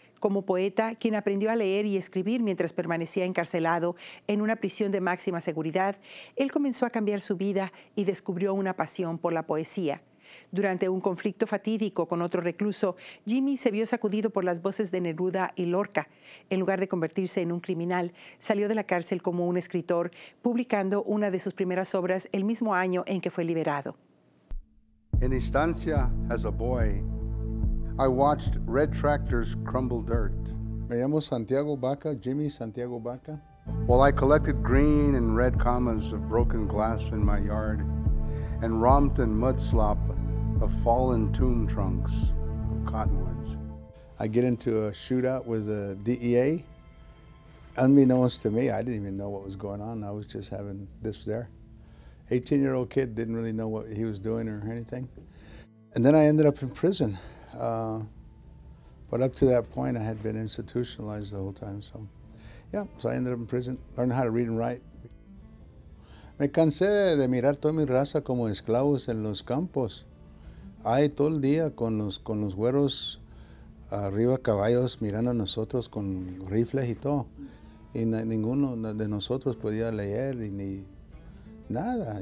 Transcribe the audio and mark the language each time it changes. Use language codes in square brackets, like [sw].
[es] Como poeta, quien aprendió a leer y escribir mientras permanecía encarcelado en una prisión de máxima seguridad, él comenzó a cambiar su vida y descubrió una pasión por la poesía. Durante un conflicto fatídico con otro recluso, Jimmy se vio sacudido por las voces de Neruda y Lorca. En lugar de convertirse en un criminal, salió de la cárcel como un escritor, publicando una de sus primeras obras el mismo año en que fue liberado. [en] In Estancia, as a boy, I watched red tractors crumble dirt. [es] Me llamo Santiago Baca, Jimmy Santiago Baca. [en] While I collected green and red commas of broken glass in my yard and romped in mud slop of fallen tomb trunks of cottonwoods. I get into a shootout with the DEA. Unbeknownst to me, I didn't even know what was going on. I was just having this there. 18-year-old kid, didn't really know what he was doing or anything. And then I ended up in prison. But up to that point, I had been institutionalized the whole time. So I ended up in prison, learned how to read and write. [es] Me cansé de mirar toda mi raza como esclavos en los campos. Ahí todo el día con los güeros arriba caballos mirando a nosotros con rifles y todo. Y ninguno de nosotros podía leer ni nada.